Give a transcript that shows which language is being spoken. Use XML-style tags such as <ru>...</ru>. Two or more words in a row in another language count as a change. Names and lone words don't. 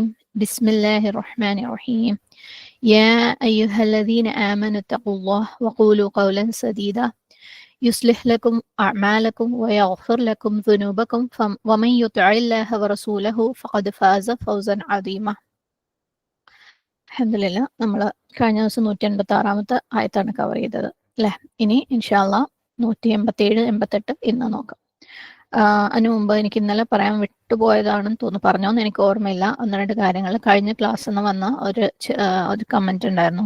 <ar>بسم الله الرحمن الرحيم. يا أيها الذين آمنوا اتقوا الله وقولوا قولا سديدا يصلح لكم أعمالكم ويغفر لكم ذنوبكم ومن يطع الله ورسوله فقد فاز فوزا عظيما.</ar> <ml>അൽഹംദുലില്ലാ നമ്മൾ കഴിഞ്ഞ ദിവസം 186 ആയത്താണ് കവർ ചെയ്തത് അല്ലേ. ഇനി ഇൻഷാല്ലാ 187, 88 ഇന്ന് നോക്കാം. അതിനു മുമ്പ് എനിക്ക് ഇന്നലെ പറയാൻ വിട്ടുപോയതാണെന്ന് തോന്നുന്നു, പറഞ്ഞോന്ന് എനിക്ക് ഓർമ്മയില്ല. ഒന്ന് രണ്ട് കാര്യങ്ങൾ കഴിഞ്ഞ ക്ലാസ്സിൽ നിന്ന് വന്ന ഒരു കമന്റ് ഉണ്ടായിരുന്നു.</ml>